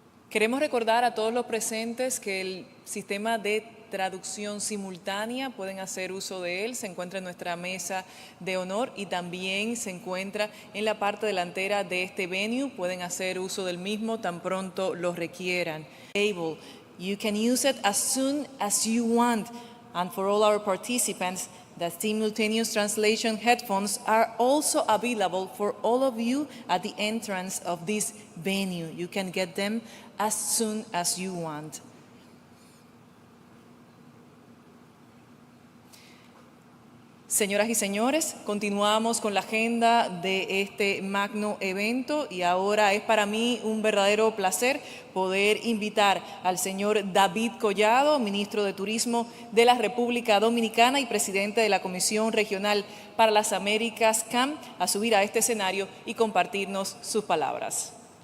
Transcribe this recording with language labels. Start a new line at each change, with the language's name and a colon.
Spanish: Queremos recordar a todos los presentes que el sistema de traducción simultánea pueden hacer uso de él, se encuentra en nuestra mesa de honor y también se encuentra en la parte delantera de este venue, pueden hacer uso del mismo tan pronto lo requieran.
English: You can use it as soon as you want, and for all our participants, the simultaneous translation headphones are also available for all of you at the entrance of this venue. You can get them as soon as you want.
Spanish: Señoras y señores, continuamos con la agenda de este magno evento y ahora es para mí un verdadero placer poder invitar al señor David Collado, Ministro de Turismo de la República Dominicana y presidente de la Comisión Regional para las Américas, CAM, a subir a este escenario y compartirnos sus palabras.